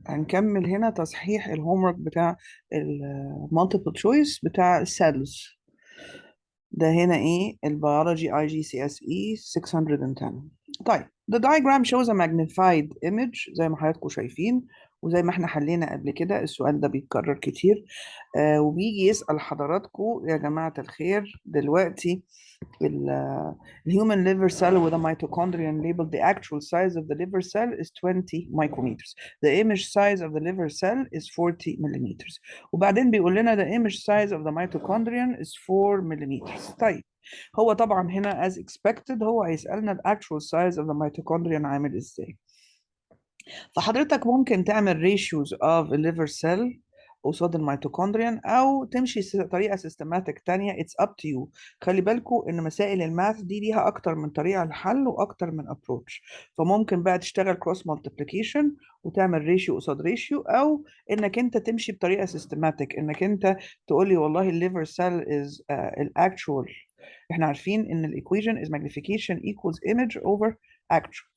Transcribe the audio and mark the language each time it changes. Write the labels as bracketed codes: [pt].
[ar] هنكمل هنا تصحيح الهومورك بتاع المالتيبل تشويس بتاع السيلز. ده هنا ايه؟ البيولوجي اي جي سي اس اي 610. طيب [en] the diagram shows a magnified image [ar] زي ما حضراتكم شايفين، وزي ما احنا حلينا قبل كده السؤال ده بيتكرر كتير. وبيجي يسأل حضراتكم يا جماعة الخير دلوقتي [en] the human liver cell with a mitochondrion labeled the actual size of the liver cell is 20 micrometers. The image size of the liver cell is 40 millimeters. [ar] وبعدين بيقول لنا [en] the image size of the mitochondrion is 4 millimeters. [ar] طيب هو طبعا هنا [en] as expected [ar] هو هيسألنا [en] the actual size of the mitochondrion [ar] عامل ازاي. فحضرتك ممكن تعمل [en] ratios of a liver cell [ar] قصاد الميتوكوندريان او تمشي طريقه سيستماتيك تانية. [en] it's up to you. [ar] خلي بالكم ان مسائل الماث دي ليها اكتر من طريقه للحل واكتر من ابروتش، فممكن بقى تشتغل كروس مالتيبليكيشن وتعمل ريشيو قصاد ريشيو، او انك انت تمشي بطريقه سيستماتيك انك انت تقول لي والله الليفر سيل از الاكشوال. احنا عارفين ان الايكويشن [en] is magnification equals image over actual.